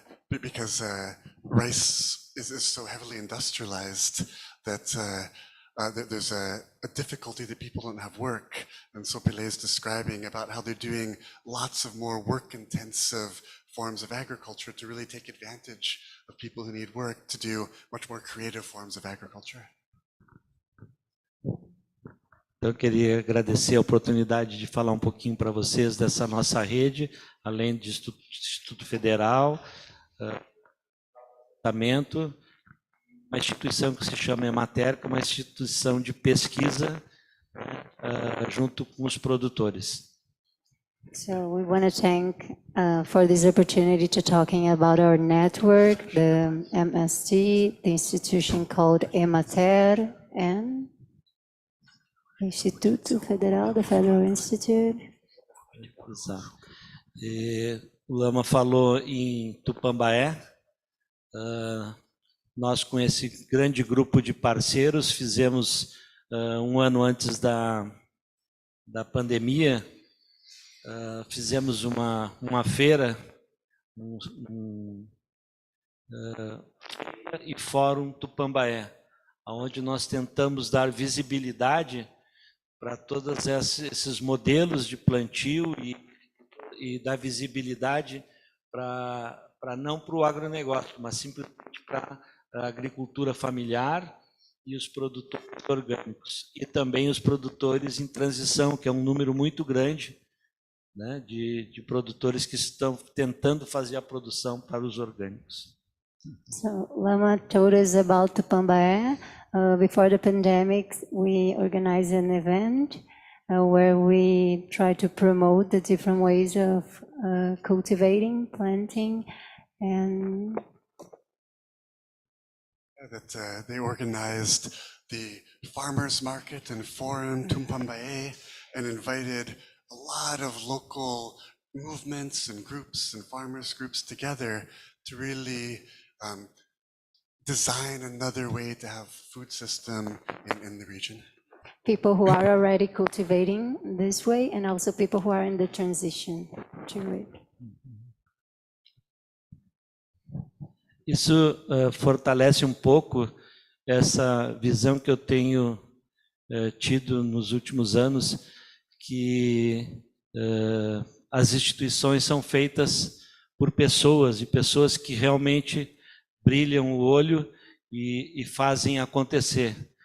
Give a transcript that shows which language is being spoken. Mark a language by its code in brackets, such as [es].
[en] Because rice is so heavily industrialized that there's a difficulty that people don't have work. And so Pele is describing about how they're doing lots of more work-intensive forms of agriculture to really take advantage of people who need work to do much more creative forms of agriculture. [pt] Eu queria agradecer a oportunidade de falar um pouquinho para vocês dessa nossa rede, além do Instituto Federal, uma instituição que se chama Emater, que é uma instituição de pesquisa junto com os produtores. [en] So we want to thank for this opportunity to talking about our network, the MST, the institution called Emater, and Instituto Federal, the Federal Institute. [pt] Exato. E o Lama falou em Tupambaé. Nós, com esse grande grupo de parceiros, fizemos um ano antes da pandemia, fizemos uma feira e Fórum Tupambaé, onde nós tentamos dar visibilidade para todos esses modelos de plantio e dar visibilidade não para o agronegócio, mas simplesmente para a agricultura familiar e os produtores orgânicos. E também os produtores em transição, que é um número muito grande, né, de produtores que estão tentando fazer a produção para os orgânicos. [en] So Lama told us about Tupambaé. Before the pandemic, we organized an event where we try to promote the different ways of cultivating, planting, and that they organized the farmers market and forum Tupambaé, and invited a lot of local movements and groups and farmers groups together to really design another way to have food system in the region. People who are already cultivating this way, and also people who are in the transition to it. [pt] Isso fortalece um pouco essa visão que eu tenho tido nos últimos anos, que as instituições são feitas por pessoas, e pessoas que realmente brilham o olho e fazem acontecer.